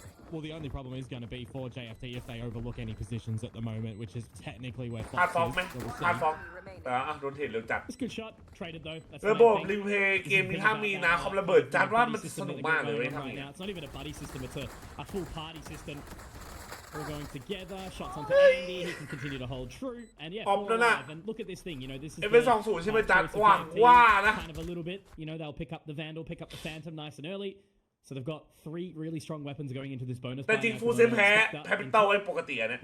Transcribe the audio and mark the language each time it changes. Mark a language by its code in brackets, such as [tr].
[en] Well, the only problem is going to be for JFT if they overlook any positions at the moment, which is technically where [th] ฮาร์ด [en] Fox [th] ฟอกไหม [en] is. [th] ฮาร์ดฟอกโดนเทรดเร็วจัด [en] Good shot, traded though. [th] ระบบรีเพย์เกมนี้ถ้ามีนะคอมระเบิดจัดว่ามันสนุกมากเลยทำอย่างนี้ [en] It's not even a buddy system, it's a full party system. All going together, shots onto Andy, he can continue to hold true, and yeah, and look at this thing, you know, this is [th] FS20 ใช่ไหมจัดหวังว่านะ [en] kind of a little bit, you know, they'll pick up the Vandal, pick up the Phantom nice and early, so they've got 3 really strong weapons going into this bonus. [th] แต่จริงFULLSENSE แพ้เป็นเต้าไว้ปกติเนี่ย